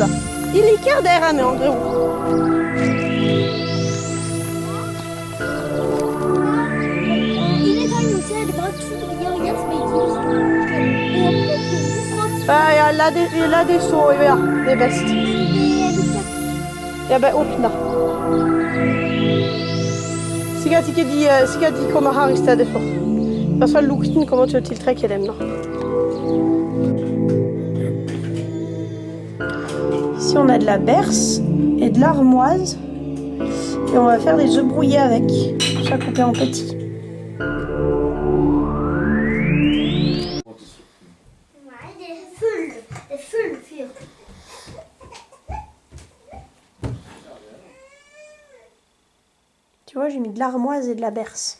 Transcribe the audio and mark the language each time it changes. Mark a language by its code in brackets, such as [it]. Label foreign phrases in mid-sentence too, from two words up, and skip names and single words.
[sv] De liker där med andra ord. Ja, [no] la det så, [sv] ja, det är bäst. Jag bara öppna. [no] Sikkert de kommer her i stedet for. I hvert fall lukten kommer til å tiltrekke dem da. [fr] Ici on a de la berce et de l'armoise. Et on va faire des œufs brouillés avec. Tout ça coupé en petits. Tu vois, j'ai mis de l'armoise et de la berce.